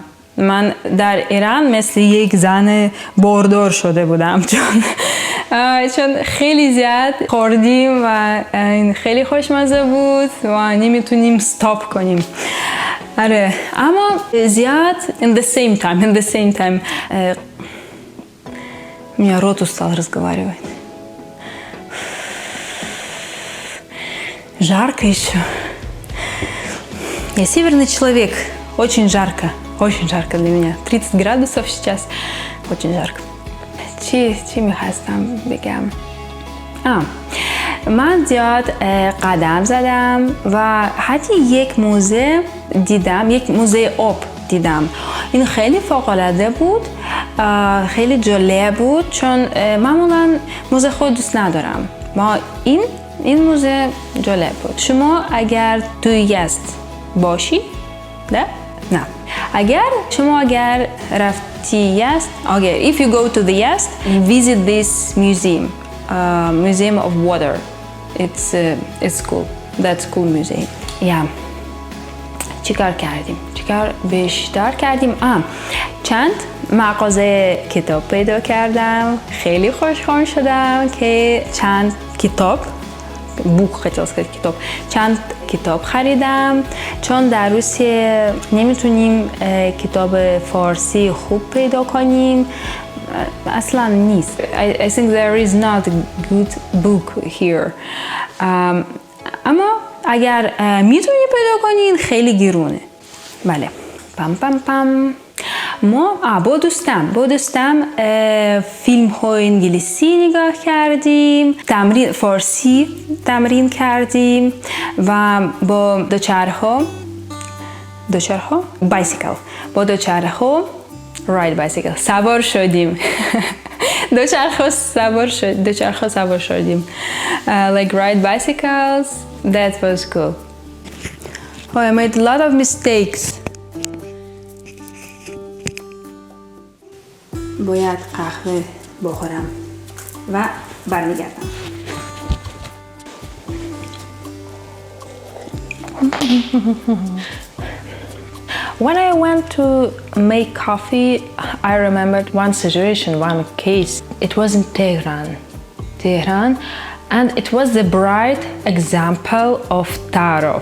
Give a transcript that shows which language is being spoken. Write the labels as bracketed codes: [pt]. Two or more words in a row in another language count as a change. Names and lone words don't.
[fa] من در ایران مثل یک زن باردار شده بودم چون خیلی زیاد خوردیم و خیلی خوشمزه بود و нemiتونیم استاپ کنیم. آره، اما زیاد [en] in the same time [ru] меня рот устал разговаривать. Жарко еще. Я северный человек, очень жарко для меня. 30 градусов сейчас, очень жарко. [fa] چی میخواستم بگم؟ من زیاد قدم زدم و حتی یک موزه دیدم، یک موزه آب دیدم. این خیلی فوق‌العاده بود، خیلی جالب بود چون معمولا موزه خود دوست ندارم. ما این موزه جالب بود. شما اگر توی یزد باشی؟ نه؟ اگر رفتی یزد، [en] if you go to the Yazd, visit this museum of water. It's cool. That's cool museum. [fa] چیکار بیشتر کردیم؟ چند مغازه کتاب پیدا کردم. خیلی خوشحال شدم که چند کتاب چند کتاب خریدم چون در روسیه نمیتونیم کتاب فارسی خوب پیدا کنیم. اصلا نیست. [en] I think there is not a good book here. [fa] اما اگر میتونی پیدا کنین خیلی گرونه. بله. ما با دوستم فیلم های انگلیسی نگاه کردیم، فارسی تمرین کردیم و با دوچرخه سوار شدیم. دوچرخه سوار شدیم. [en] Like ride bicycles. That was cool. I made a lot of mistakes. [fa] باید قهوه بخورم و برمیگردم. [en] When I went to make coffee, I remembered one situation, one case. It was in Tehran, and it was the bright example of Tarov.